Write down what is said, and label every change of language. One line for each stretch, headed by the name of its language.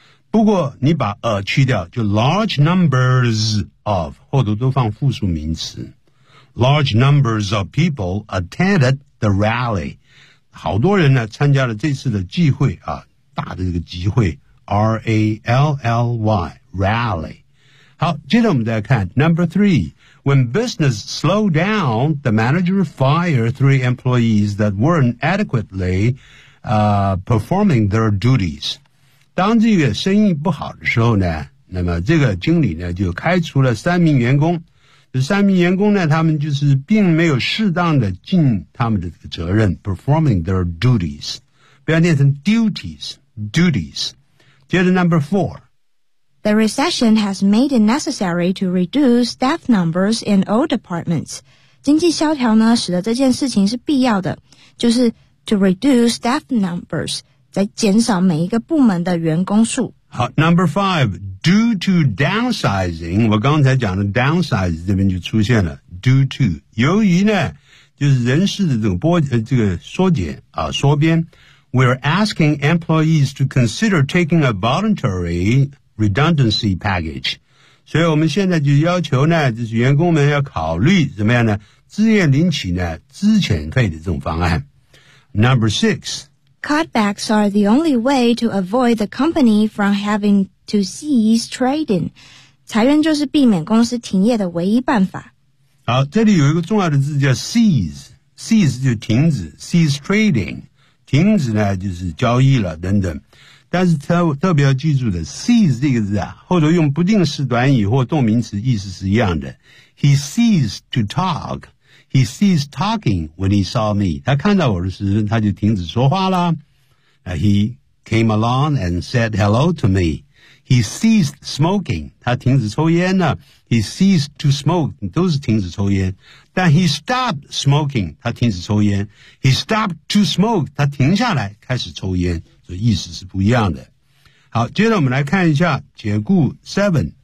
Chinese: 不过你把去掉，就
English: large numbers of，
Chinese: 后头都放复数名词。
English: Large numbers of people attended the rally.
Chinese: 好多人呢参加了这次的聚会啊。大的这个机会 R-A-L-L-Y rally。好，接着我们再看
English: Number 3， When business slowed down, the manager fired three employees that weren't adequately performing their duties。
Chinese: 当这个生意不好的时候呢，那么这个经理呢就开除了三名员工。这三名员工呢，他们就是并没有适当的尽他们的这个责任，
English: performing their duties，
Chinese: 不要念成 dutiesduties. 接着 number 4.
English: The recession has made it necessary to reduce staff numbers in all departments.
Chinese: 经济萧条呢使得这件事情是必要的，就是
English: to reduce staff numbers，
Chinese: 在减少每一个部门的员工数。好， number 5.
English: Due to downsizing，
Chinese: 我刚才讲的 downsize 这边就出现了。 due to， 由于呢就是人事的这个缩减啊，缩编。
English: We're asking employees to consider taking a voluntary redundancy package.
Chinese: 所以我们现在就要求呢，就是员工们要考虑怎么样呢？自愿领取呢，资遣费的这种方案。
English: Number 6. Cutbacks are the only way to avoid the company from having to cease trading.
Chinese: 裁员就是避免公司停业的唯一办法。好，这里有一个重要的字叫 cease. Cease 就停止，
English: cease trading.
Chinese: 停止呢就是交易了等等。但是特别要记住的 ,seize 这个字啊，后头用不定式短语或动名词意思是一样的。
English: He ceased to talk. He ceased talking when he saw me.
Chinese: 他看到我的时候他就停止说话了。
English: He came along and said hello to me. He ceased smoking.
Chinese: 他停止抽烟了。
English: He ceased to smoke.
Chinese: 都是停止抽烟。但
English: he stopped smoking,
Chinese: 他停止抽烟。
English: He stopped to smoke,
Chinese: 他停下来开始抽烟。所以意思是不一样的。好，接着我们来看一下解雇 7.